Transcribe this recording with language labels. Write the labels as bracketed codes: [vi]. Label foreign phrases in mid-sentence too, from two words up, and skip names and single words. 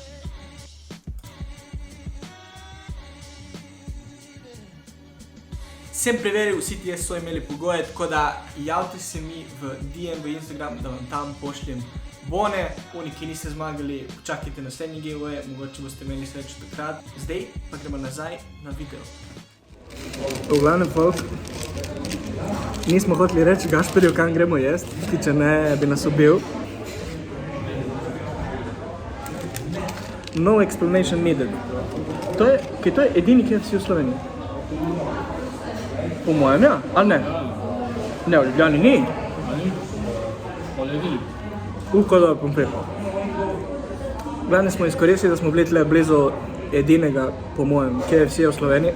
[sl] Sem preveril, vsi ti so imeli pogoje, tako da javite se mi v DM v Instagram, da vam tam pošljem bone. Oni, ki niste zmagali, počakajte naslednji giveaway, mogoče boste imeli srečo takrat. Zdaj pa gremo nazaj na video. V glavnem, folk, nismo hoteli reči Gašperju, kam gremo jesti, ki če ne bi nas ubil. [en] No explanation needed. [sl] To je edini KFC v Sloveniji. Po mojem, ja, ali ne? Ne, v Ljubljani ni. Ko dobro pompir. Glavne smo izkoristili, da smo bili tle blizu edinega, po mojem, KFC v Sloveniji.